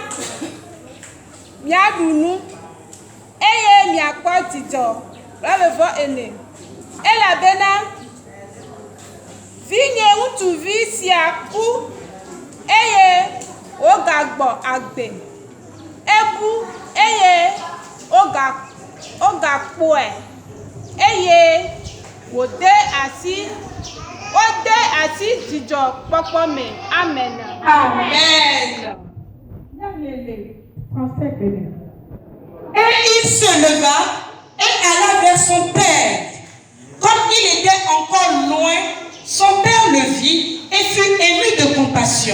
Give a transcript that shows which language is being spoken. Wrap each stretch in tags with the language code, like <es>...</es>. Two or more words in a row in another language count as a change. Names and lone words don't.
<ee>miaɖu nu eye miakpɔ dzidzɔ la vevɔ ene elabena vinye ŋutsuvi sia ku eye wogagbɔ agbe ebu eye wogakpɔe eye wode asi dzidzɔ kpɔkpɔ me. Amen. Amen.</ee> <fr>Et il se leva et alla vers son père. Comme il était encore loin, son père le vit et fut ému de compassion.</fr>